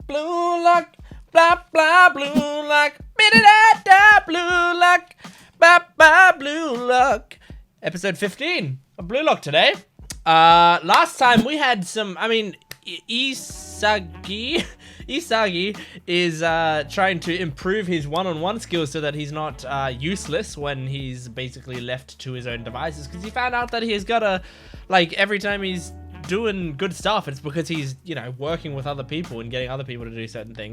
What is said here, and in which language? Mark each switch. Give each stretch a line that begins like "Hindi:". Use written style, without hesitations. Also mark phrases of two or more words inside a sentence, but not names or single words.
English: Bluelock, blah blah Bluelock, da Bluelock, ba ba Bluelock. Episode 15 of Bluelock today. Last time we had some, Isagi is trying to improve his one-on-one skills so that he's not useless when he's basically left to his own devices, because he found out that he's gotta, like, every time he's doing good stuff, it's because he's, you know, working with other people and getting other people to do certain things.